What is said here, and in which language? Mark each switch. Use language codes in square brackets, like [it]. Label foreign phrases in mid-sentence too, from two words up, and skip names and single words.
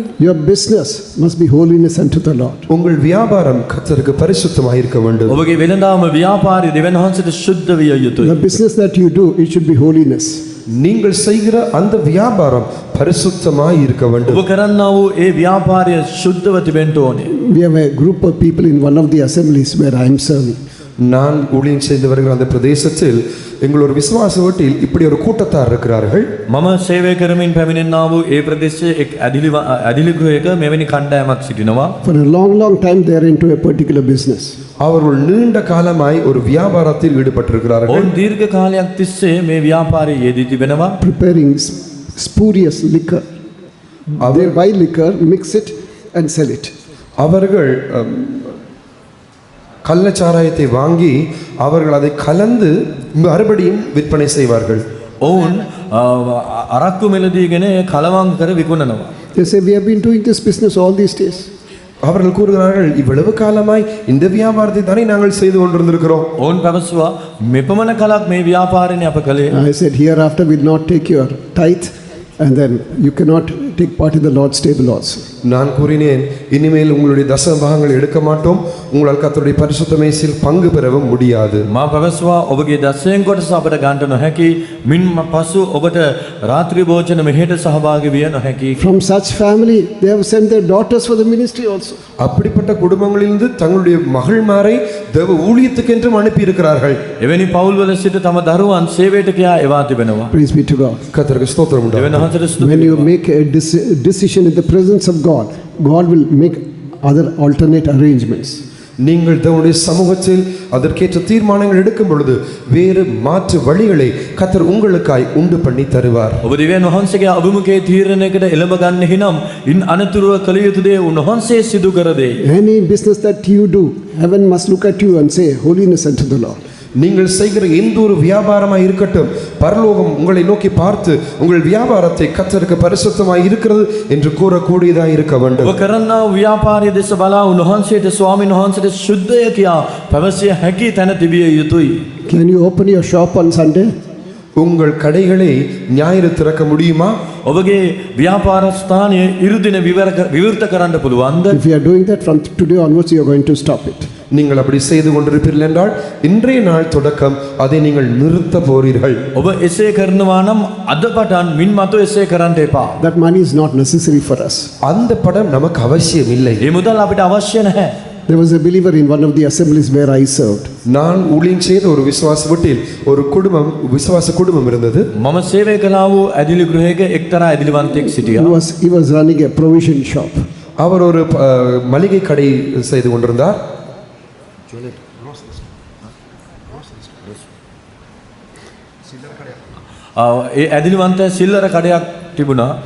[en] your business must be holiness unto the Lord. [ta] உங்கள் வியாபாரம் கர்த்தருக்கு பரிசுத்தமாய் இருக்க வேண்டும். [si] ඔබගේ වෙළඳාම ව්‍යාපාරය දෙවියන් වහන්සේට ශුද්ධ විය යුතුයි. [en] The business that you do, it should be holiness. [ta] நீங்கள் செய்கிற அந்த வியாபாரம் பரிசுத்தமாய் இருக்க வேண்டும். [si] ඔබ කරන්නා වූ ඒ ව්‍යාපාරය ශුද්ධව තිබෙන්න ඕනේ. [en] We have a group of people in one of the assemblies where I am serving. [ta] நான் ஊழியம் செய்து வருகிற அந்த பிரதேசத்தில் எங்கள் ஒரு விசுவாச வீட்டில் இப்படி ஒரு கூட்டத்தார் இருக்கிறார்கள். [si] මම සේවය කරමින් පැමිණෙනා වූ ඒ ප්‍රදේශයේ එක් ඇදිලි ගෘහයක මෙවැනි කණ්ඩායමක් සිටිනවා. [en] For a long time they are into a particular business. [ta] அவர்கள் நீண்ட காலமாய் ஒரு வியாபாரத்தில் ஈடுபட்டிருக்கிறார்கள். [si] ඔවුන් දීර්ඝ කාලයක් තිස්සේ මේ ව්‍යාපාරයේ යෙදී තිබෙනවා. [en] Preparing spurious liquor. They buy liquor, mix it and sell it. [ta] அவர்கள் கள்ளச்சாராயத்தை வாங்கி அவர்கள் அதை கலந்து மறுபடியும் விற்பனை செய்வார்கள். [si] ඔවුන් අරක්කු මෙලදීගෙන කලවම් කර විකුණනවා. [en] They say we have been doing this business all these days. [ta] அவர்கள் கூறுகிறார்கள் இவ்வளவு காலமாய் இந்த வியாபாரத்தை தானே நாங்கள் செய்து கொண்டிருக்கிறோம். [si] ඔවුන් පැවසුවා මෙපමණ කලක් මේ ව්‍යාපාරනේ අප කළේ. [en] I said hereafter will not take your tithe and then you cannot take part in the Lord's table also. [ta] நான் கூறினேன் இனிமேல் உங்களுடைய தசம பாகங்கள் எடுக்க மாட்டோம், உங்களால் கர்த்தருடைய பரிசுத்த மேசையில் பங்கு பெறவும் முடியாது. [si] මා පැවසුවා ඔබගේ දසයෙන් කොටස අපට ගන්නට නොහැකි, මින් පසු ඔබට රාත්‍රී භෝජන මෙහෙට සහභාගී විය නොහැකි. [en] From such family they have sent their daughters for the ministry also. [ta] அப்படிப்பட்ட குடும்பங்களிலிருந்து தங்களுடைய மகள்மாரை தேவ ஊழியத்துக்கென்று அனுப்பி இருக்கிறார்கள். [si] එවැනි පවුල්වල සිට තම දරුවන් සේවයට කියා එවා තිබෙනවා. [en] Praise be to God. [ta] கர்த்தருக்கு ஸ்தோத்திரம் [si] දෙවියන් [ta] உண்டாகட்டும். [si] වහන්සේට ස්තුති. [en] When you make a decision in the presence of God, God will make other alternate arrangements. [ta] நீங்கள் தேவனுடைய சமூகத்தில் அதற்கேற்ற தீர்மானங்கள் எடுக்கும் பொழுது வேறு மாற்று வழிகளை கர்த்தர் உங்களுக்காய் உண்டு பண்ணி தருவார். [si] ඔබ දෙවියන් වහන්සේගේ අභිමුඛයේ තීරණයකට එළඹ ගන්න හිනම් ඉන් අනතුරුව කළ යුතු දේ උන්වහන්සේ සිදු කර දෙයි. [en] Any business that you do, heaven must look at you and say holiness unto the Lord. [ta] நீங்கள் செய்கிற எந்த ஒரு வியாபாரமாய் இருக்கட்டும், பரலோகம் உங்களை நோக்கி பார்த்து உங்கள் வியாபாரத்தை கர்த்தருக்கு பரிசுத்தமாய் இருக்கிறது என்று கூறக்கூடியதாக இருக்க வேண்டும். [si] ඔබ කරන්නා වූ ව්‍යාපාරයේ දෙස බලා උන්වහන්සේට ස්වාමීන් වහන්සේට ශුද්ධය කියා පැවසිය හැකි තැන තිබිය යුතුයි. [en] Can you open your shop on Sunday? [ta] உங்கள் கடைகளை ஞாயிறு திறக்க முடியுமா? [si] ඔබගේ ව්‍යාපාර ස්ථානයේ ඉරුදින විවෘත කරන්න පුළුවන්ද? [en] If you are doing that from today onwards, you are going to stop it. [ta] நீங்கள் அப்படி செய்து கொண்டிருப்பீர்கள் என்றால் இன்றைய நாள் தொடக்கம் அதை நீங்கள் நிறுத்த போறீர்கள். [si] ඔබ එසේ කරනවා නම් අද පටන් මින් මතු එසේ කරන්න එපා. [en] That money is not necessary for us. [ta] அந்த படம் நமக்கு அவசியம் இல்லை. [si] මේ මුදල් අපිට අවශ්‍ය නැහැ. [en] There was a believer in one of the assemblies where I served. [ta] நான் ஊழியம் செய்த ஒரு விசுவாச வீட்டில் ஒரு குடும்பம் விசுவாச குடும்பம் இருந்தது. [si] මම සේවය කළා වූ ඇදිලි ගෘහයක එක්තරා ඇදිලිවන්තයෙක් සිටියා. [en] He was running a provision shop. [ta] அவர் ஒரு மளிகை கடை செய்து கொண்டிருந்தார். [si] ඒ ඇදිලිවන්තයා සිල්ලර කඩයක් තිබුණා.